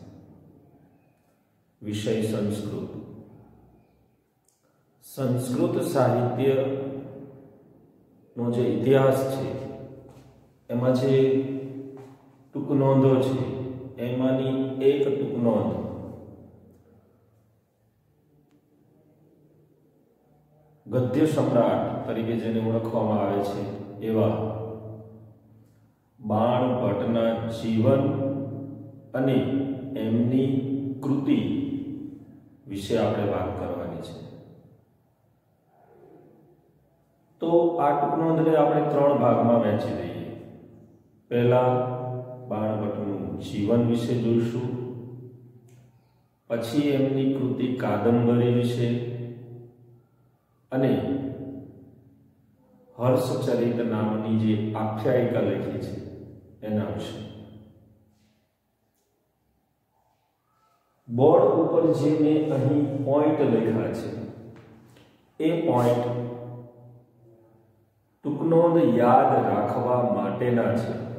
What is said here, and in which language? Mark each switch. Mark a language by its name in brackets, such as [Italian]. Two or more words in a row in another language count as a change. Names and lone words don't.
[Gujarati] વિષય સંસ્કૃત સાહિત્યનો જે ઇતિહાસ છે એમાં જે ટૂંકનોંધો છે એમાંની એક ટૂંકનોંધ ગદ્ય સમ્રાટ તરીકે જેને ઓળખવામાં આવે છે એવા બાણભટ્ટના જીવન અને એમની કૃતિ વિષે આપણે વાત કરવાની છે। તો આ ટૂંકનોંધને આપણે 3 ભાગમાં વહેંચી दઈએ। પહેલા બાણભટ્ટનું જીવન વિષે જોઈશું, પછી એમની કૃતિ કાદંબરી વિષે અને હર્ષચરિત નામની જે આખ્યાયિકા લખી છે એના વિષે। બોર્ડ પર જે મેં અહીં પોઇન્ટ લખ્યા છે એ પોઇન્ટ ટૂંકનોંધ યાદ રાખવા માટેના છે।